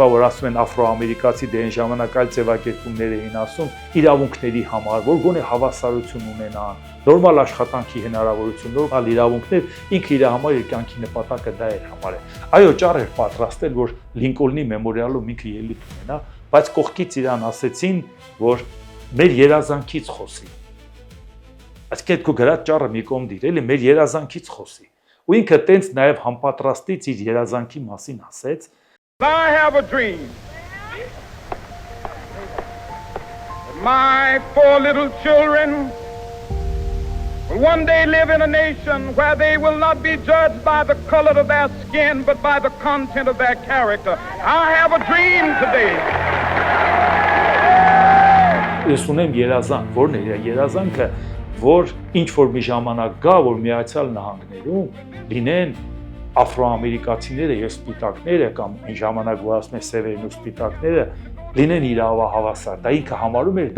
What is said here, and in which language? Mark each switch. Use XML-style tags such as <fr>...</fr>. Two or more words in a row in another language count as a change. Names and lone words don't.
<hy>որ ասում են աֆրոամերիկացի դե այն ժամանակ այլ ձևակերպումներ էին ասում, իրավունքների համար, որ գոնե հավասարություն ունենան, նորմալ աշխատանքի հնարավորություն, նորմալ իրավունքներ, ինքը իր համար իր կյանքի նպատակը դա էր համարել։ Այո, ճար էր պատրաստել, որ Լինկոլնի մեմորիալում ինքը ելույթ ունենա, բայց կողքից իրան ասեցին, որ մեր երազանքից խոսի։ Այսինքն այդ քո գրած ճառը մի կողմ դիր, էլի մեր երազանքից խոսի։ Ու ինքը տենց նաև համապատրաստից իր երազանքի մասին ասեց.</hy> <en>I have a dream My 4 little children will one day live in a nation where they will not be judged by the color of their skin, but by the content of their character. I have a dream today.</en> <hy>Ես ունեմ երազանք, որն է երազանքը, որ ինչ որ մի ժամանակ գա, որ Միացյալ Նահանգներում լինեն աֆրոամերիկացիները եւ սպիտակները կամ այն ժամանակ որ ասում են սևերն ու սպիտակները լինեն իրավահավասար։ Դա ինքը համարում էր դա</hy>